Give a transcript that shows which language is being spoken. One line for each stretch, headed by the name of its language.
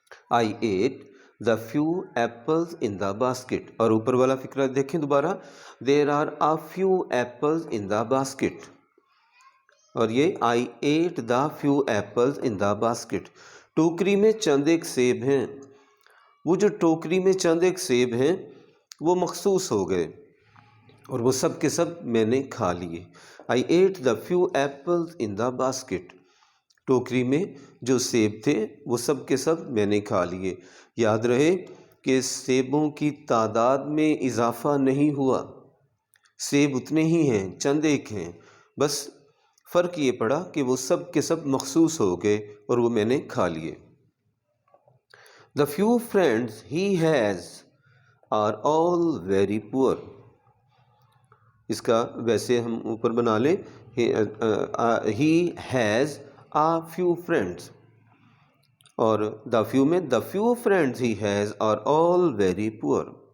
English: I ate the few apples in the basket.
Hindi: और ऊपर वाला फिक्रा देखें दोबारा, there are a few apples in the basket.
English: और ये I ate the few apples in the basket.
Hindi: टोकरी में चंद एक सेब हैं। वो जो टोकरी में चंद एक सेब हैं वो मखसूस हो गए और वो सब के सब मैंने खा लिए।
English: I ate the few apples in the basket.
Hindi: टोकरी में जो सेब थे वो सब के सब मैंने खा लिए। याद रहे कि सेबों की तादाद में इजाफ़ा नहीं हुआ, सेब उतने ही हैं, चंद एक हैं, बस फ़र्क ये पड़ा कि वो सब के सब मखसूस हो गए और वो मैंने खा लिए।
English: The few friends he has are all very poor.
Hindi: इसका वैसे हम ऊपर बना लें, he has a few friends, और the few में the few friends he has are all very poor.